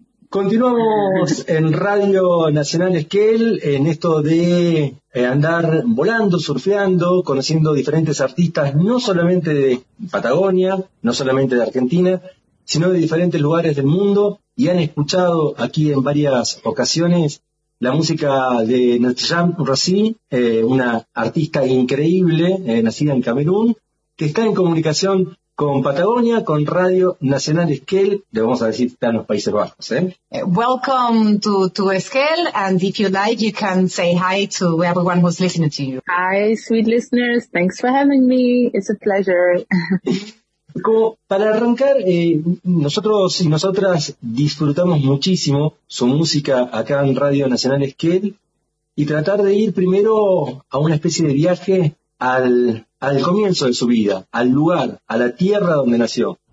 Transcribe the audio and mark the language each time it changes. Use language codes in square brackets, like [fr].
[es] Continuamos en Radio Nacional Esquel, en esto de andar volando, surfeando, conociendo diferentes artistas, no solamente de Patagonia, no solamente de Argentina, sino de diferentes lugares del mundo, y han escuchado aquí en varias ocasiones la música de Nacham Rossi, una artista increíble, nacida en Camerún, que está en comunicación con Patagonia, con Radio Nacional Esquel, le vamos a decir, están los Países Bajos, ¿eh? [en] Welcome to Esquel, and if you like, you can say hi to everyone who's listening to you. Hi, sweet listeners, thanks for having me, it's a pleasure. [es] Como para arrancar, nosotros y nosotras disfrutamos muchísimo su música acá en Radio Nacional Esquel, y tratar de ir primero a una especie de viaje al comienzo de su vida, al lugar, a la tierra donde nació.